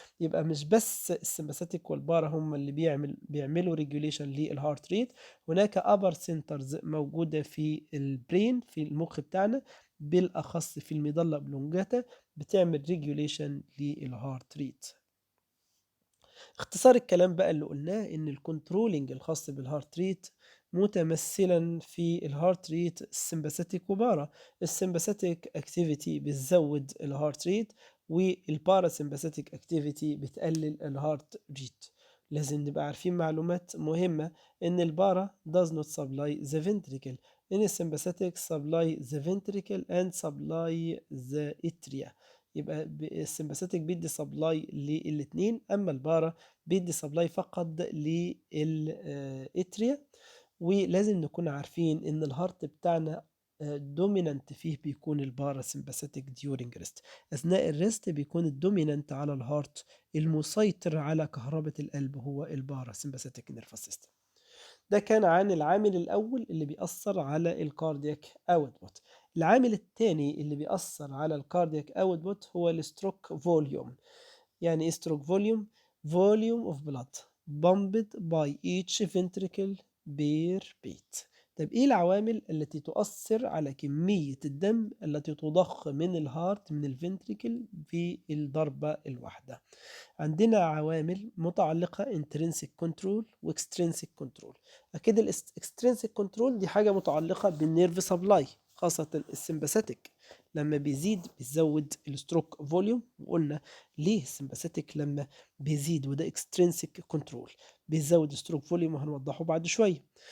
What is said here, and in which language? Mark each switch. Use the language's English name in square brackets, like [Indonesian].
[Arabic] يبقى مش بس السمباثيك والبارا هم اللي بيعملوا ريجوليشن للهارت ريت، هناك ابر سنترز موجودة في البرين في المخ بتاعنا، بالاخص في المظلة اوبلونجاتا، بتعمل ريجوليشن للهارت ريت. اختصار الكلام بقى اللي قلناه إن الcontrolling الخاص بالheart rate متمثلًا في الheart rate الsympathetic وpara. [English] الsympathetic activity [Arabic] بتزود [English] الheart rate والparasympathetic activity [Arabic] بتقلل [English] الheart rate. [Arabic] لازم نبقى عارفين معلومات مهمة إن [English] الpara does not supply the ventricle، إن الsympathetic supply the ventricle and supply the atria. [Arabic] يبقى الsympathetic بيدّي supply للاتنين، أمّا الpara بيدّي supply فقط للأتريا. ولازم نكون عارفين إن الheart بتاعنا dominant فيه بيكون الparasympathetic during rest. أثناء الrest بيكون الdominant على الheart، المسيطر على كهربة القلب هو الparasympathetic nervous system. ده كان عن العامل الأول اللي بيأثّر على الcardiac output. العامل التاني اللي بيأثّر على الcardiac output هو الstroke volume. يعني إيه [English] stroke volume؟ volume of blood pumped by each ventricle per beat. [Arabic] طب إيه العوامل التي تؤثّر على كمية الدم التي تُضخ من الheart من الventricle في الضربة الواحدة؟ عندنا عوامل متعلقة intrinsic control وextrinsic control. أكيد extrinsic control دي حاجة متعلقة بالnerve supply، خاصة الsympathetic لما بيزيد بيزود الstroke volume، وقلنا ليه الsympathetic لما بيزيد وده extrinsic control بيزود stroke volume وهنوضحه بعد شوية.